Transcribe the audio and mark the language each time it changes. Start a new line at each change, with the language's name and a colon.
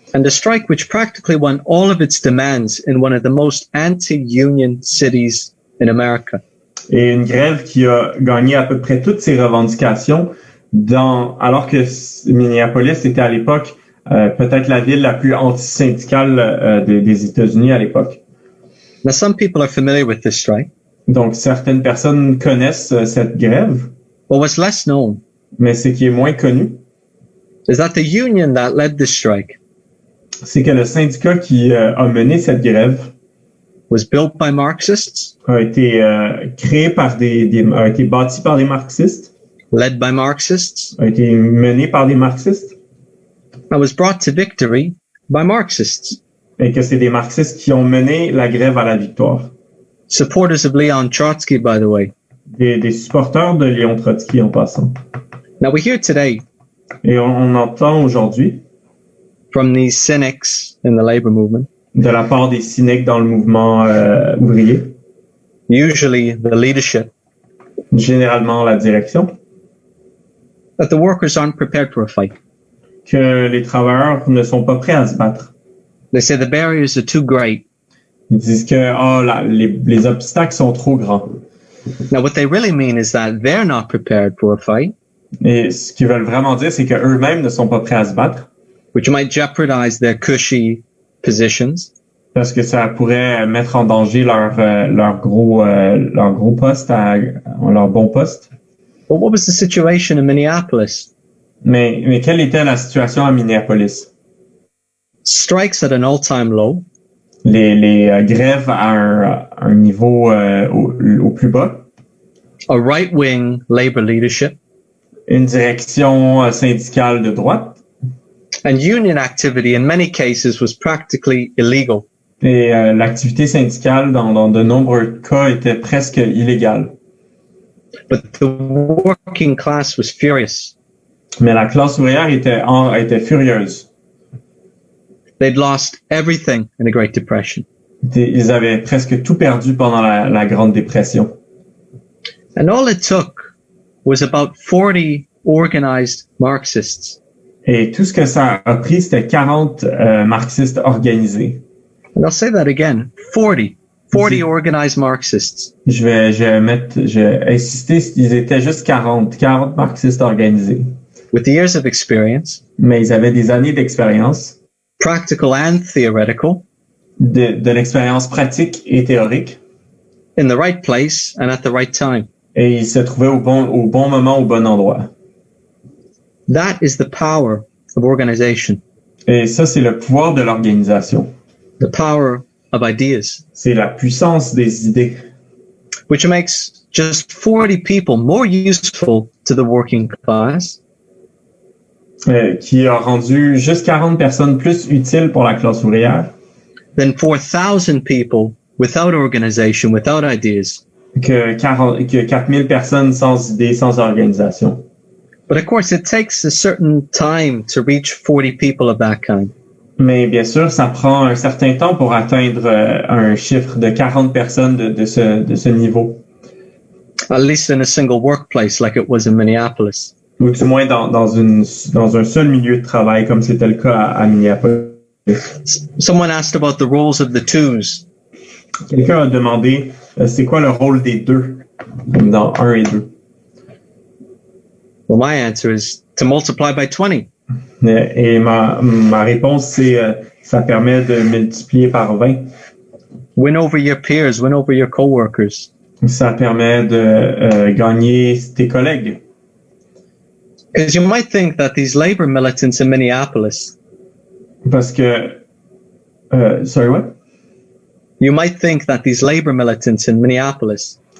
English: And a strike which practically won all of its demands in one of the most anti-union cities in America.
French: Et une grève qui a gagné à peu près toutes ses revendications alors que Minneapolis était à l'époque peut-être la ville la plus anti-syndicale des États-Unis à l'époque.
English: Now, some people are familiar with this strike.
French: Donc, certaines personnes connaissent cette grève.
English: But what's less known,
French: mais ce qui est moins connu,
English: is that the union that led this strike
French: c'est que le syndicat qui a mené cette grève
English: was built by Marxists,
French: a été créé a été bâti par des marxistes,
English: led by Marxists,
French: a été mené par des marxistes,
English: and was brought to victory by Marxists.
French: Et que c'est des marxistes qui ont mené la grève à la victoire.
English: Supporters of Leon Trotsky, by the way.
French: Des supporters de Léon Trotsky en passant.
English: Now we hear today,
French: et on entend aujourd'hui,
English: from these cynics in the labor movement,
French: de la part des cyniques dans le mouvement ouvrier,
English: usually the leadership,
French: généralement la direction,
English: that the workers aren't prepared for a fight.
French: Que les travailleurs ne sont pas prêts à se battre.
English: They say the barriers are too great.
French: Ils disent que les obstacles sont trop grands.
English: Now what they really mean is that they're not prepared for a fight.
French: Et ce qu'ils veulent vraiment dire, c'est qu'eux-mêmes ne sont pas prêts à se battre.
English: Which might jeopardize their cushy positions.
French: Parce que ça pourrait mettre en danger leur gros poste, leur bon poste.
English: But what was the situation in Minneapolis?
French: Mais quelle était la situation à Minneapolis?
English: Strikes at an all-time low.
French: Les grèves à un niveau au plus bas.
English: A right-wing labor leadership.
French: Une direction syndicale de droite.
English: And union activity in many cases was practically illegal.
French: Et l'activité syndicale dans de nombreux cas était presque illégale.
English: But the working class was furious.
French: Mais la classe ouvrière était furieuse.
English: They'd lost everything in the Great Depression.
French: Ils avaient presque tout perdu pendant la Grande Dépression.
English: And all it took was about 40 organized Marxists.
French: Et tout ce que ça a pris, c'était 40 marxistes organisés.
English: And I'll say that again, 40 organized Marxists.
French: Je vais insister, ils étaient juste 40 marxistes organisés.
English: With years of experience.
French: Mais ils avaient des années d'expérience.
English: Practical and theoretical.
French: De l'expérience pratique et théorique.
English: In the right place and at the right time.
French: Et ils se trouvaient au bon moment, au bon endroit.
English: That is the power of organization.
French: Et ça, c'est le pouvoir de l'organisation.
English: The power of ideas.
French: C'est la puissance des idées.
English: Which makes just 40 people more useful to the working class.
French: Qui a rendu juste 40 personnes plus utiles pour la classe ouvrière.
English: Than 4,000 people without organization, without ideas.
French: Que 4000 personnes sans idées, sans organisation.
English: But of course, it takes a certain time to reach 40 people of that kind.
French: Mais bien sûr, ça prend un certain temps pour atteindre un chiffre de 40 personnes de ce niveau.
English: At least in a single workplace like it was in Minneapolis.
French: Ou du moins dans un seul milieu de travail comme c'était le cas à Minneapolis.
English: Someone asked about the roles of the twos.
French: Quelqu'un a demandé c'est quoi le rôle des deux dans 1 et 2.
English: Well, my answer is to multiply by 20.
French: Et ma réponse, c'est ça permet de multiplier par 20.
English: Win over your peers, win over your coworkers.
French: Ça permet de gagner tes collègues.
English: Because you might think that these labor militants in Minneapolis.
French: Parce que,
English: sorry, what? You might think that these labor militants in Minneapolis.